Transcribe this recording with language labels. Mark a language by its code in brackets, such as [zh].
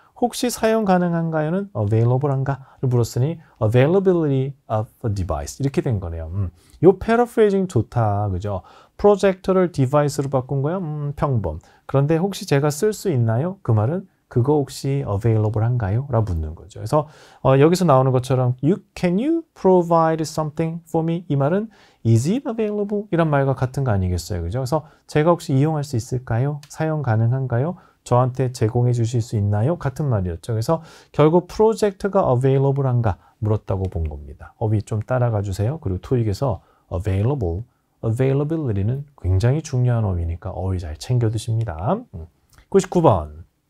[ko] 혹시 사용 가능한가요는 available한가를 물었으니 [en] availability of a device [ko] 이렇게 된 거네요. 요 paraphrasing 좋다, 그죠? 프로젝터를 디바이스로 바꾼 거야? 평범. 그런데 혹시 제가 쓸 수 있나요? 그 말은 그거 혹시 available한가요? 라고 묻는 거죠. [en] 그래서 여기서 나오는 것처럼 can you provide something for me? 이 말은 is it available? [ko] 이런 말과 같은 거 아니겠어요? 그죠? 그래서 제가 혹시 이용할 수 있을까요? 사용 가능한가요? 저한테 제공해 주실 수 있나요? 같은 말이었죠. 그래서 결국 프로젝트가 available한가 물었다고 본 겁니다. 어휘 좀 따라가 주세요. 그리고 토익에서 availability는 굉장히 중요한 어휘니까 어휘 잘 챙겨 두십니다. 99번.